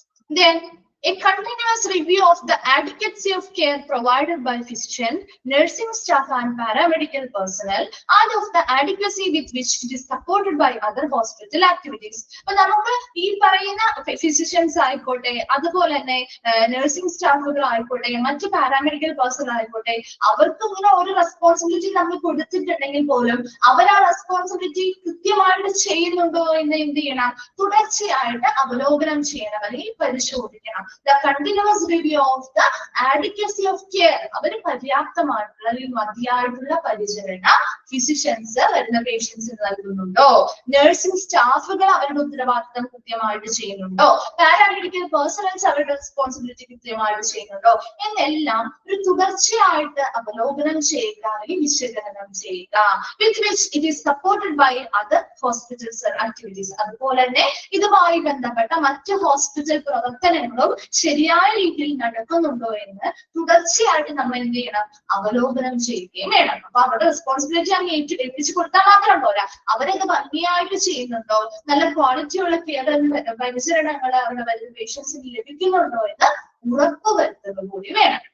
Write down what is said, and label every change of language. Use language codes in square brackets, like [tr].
[en] Then a continuous review of the adequacy of care provided by physician, nursing staff and paramedical personnel and of the adequacy with which it is supported by other hospital activities. [ml] അപ്പോൾ നമുക്ക് ഈ പറയുന്ന physicians ആയിക്കോട്ടെ, അതുപോലെ തന്നെ nursing സ്റ്റാഫുകൾ ആയിക്കോട്ടെ, മറ്റു പാരാമെഡിക്കൽ പേഴ്സണൽ ആയിക്കോട്ടെ, അവർക്ക് ഇങ്ങനെ ഒരു റെസ്പോൺസിബിലിറ്റി നമ്മൾ കൊടുത്തിട്ടുണ്ടെങ്കിൽ പോലും അവർ ആ റെസ്പോൺസിബിലിറ്റി കൃത്യമായിട്ട് ചെയ്യുന്നുണ്ടോ എന്ന് എന്ത് ചെയ്യണം? തുടർച്ചയായിട്ട് അവലോകനം ചെയ്യണം അല്ലെങ്കിൽ പരിശോധിക്കണം. [en] The continuous review of the adequacy of care. [ml] അവര് പര്യാപ്തമായിട്ടുള്ള അല്ലെങ്കിൽ മതിയായിട്ടുള്ള പരിചരണം ഫിസിഷ്യൻസ് വരുന്ന പേഷ്യൻസിന് നൽകുന്നുണ്ടോ? നഴ്സിംഗ് സ്റ്റാഫുകൾ അവരുടെ ഉത്തരവാദിത്തം കൃത്യമായിട്ട് ചെയ്യുന്നുണ്ടോ? പാരാമെഡിക്കൽ പേഴ്സണൽസ് അവരുടെ റെസ്പോൺസിബിലിറ്റി കൃത്യമായിട്ട് ചെയ്യുന്നുണ്ടോ എന്നെല്ലാം ഒരു തുടർച്ചയായിട്ട് അവലോകനം ചെയ്യുക അല്ലെങ്കിൽ വിശകലനം ചെയ്യുക. [en] With which it is supported by other hospital activities. [ml] അതുപോലെ തന്നെ ഇതുമായി ബന്ധപ്പെട്ട മറ്റ് ഹോസ്പിറ്റൽ പ്രവർത്തനങ്ങളും ശരിയായ രീതിയിൽ നടക്കുന്നുണ്ടോ എന്ന് തുടർച്ചയായിട്ട് നമ്മൾ എന്ത് ചെയ്യണം? അവലോകനം ചെയ്യുകയും വേണം. അപ്പൊ അവരുടെ റെസ്പോൺസിബിലിറ്റി അങ്ങ് ഏൽപ്പിച്ചു കൊടുത്താൽ മാത്രം പോരാ, അവരത് ഭംഗിയായിട്ട് ചെയ്യുന്നുണ്ടോ, നല്ല ക്വാളിറ്റിയുള്ള കെയർ പരിചരണങ്ങൾ അവരുടെ വരുന്ന പേഷ്യൻസിന് ലഭിക്കുന്നുണ്ടോ എന്ന് ഉറപ്പുവരുത്തുക കൂടി വേണം.